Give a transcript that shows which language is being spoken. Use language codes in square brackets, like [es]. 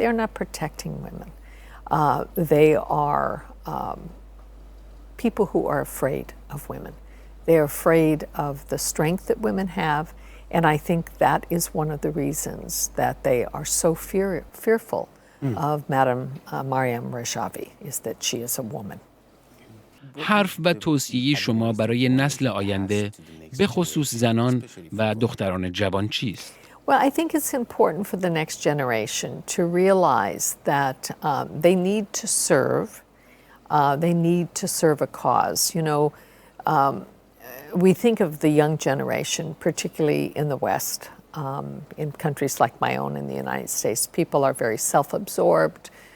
[en] They are not protecting women. They are people who are afraid of women. They are afraid of the strength that women have, and I think that is one of the reasons that they are so fearful of Madam Mariam Rajavi, is that she is a woman. [fa] حرف و توصیه شما برای نسل آینده به خصوص زنان و دختران جوان چیست؟ [en] Well, I think it's important for the next generation to realize that they need to serve. They need to serve a cause. You know, we think of the young generation, particularly in the West, in countries like my own in the United States. People are very self-absorbed.